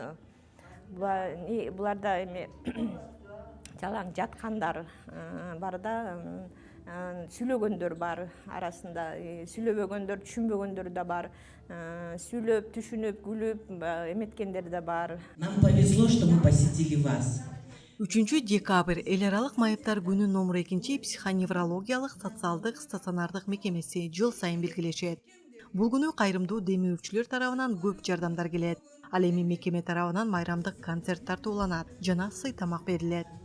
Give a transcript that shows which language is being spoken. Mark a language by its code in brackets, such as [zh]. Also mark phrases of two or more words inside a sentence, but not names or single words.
[ky] Буларда эме жалаң жаткандар бар да, сүйлөгөндөр бар арасында, сүйлөбөгөндөр, түшүнбөгөндөр да бар, сүйлөп, түшүнүп, күлүп эметкендер да бар. [ru] Нам повезло, что мы посетили вас. [ky] 3 декабрь эл аралык майыптар күнү номер 2 психоневрологиялык социалдык стационардык мекемеси жыл сайын белгилешет. Бул күнү кайрымдуу демөөрчүлөр тарабынан көп жардамдар келет. Ал эми мекеме тарабынан майрамдык концерт тартууланат жана сый тамак берилет.